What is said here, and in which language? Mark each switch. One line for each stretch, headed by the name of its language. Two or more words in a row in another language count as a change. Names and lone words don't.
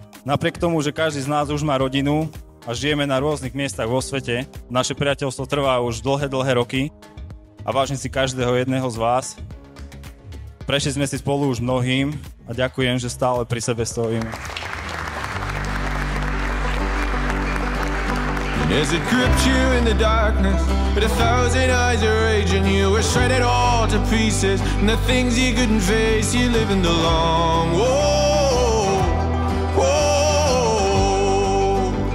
Slovak: Napriek tomu, že každý z nás už má rodinu a žijeme na rôznych miestach vo svete, naše priateľstvo trvá už dlhé roky a vážim si každého jedného z vás. Prešli sme si spolu už mnohým a ďakujem, že stále pri sebe stojíme.
English: As it gripped you in the darkness, with 1,000 eyes are raging, you were shredded all to pieces, and the things you couldn't face, you living along. Whoa, whoa.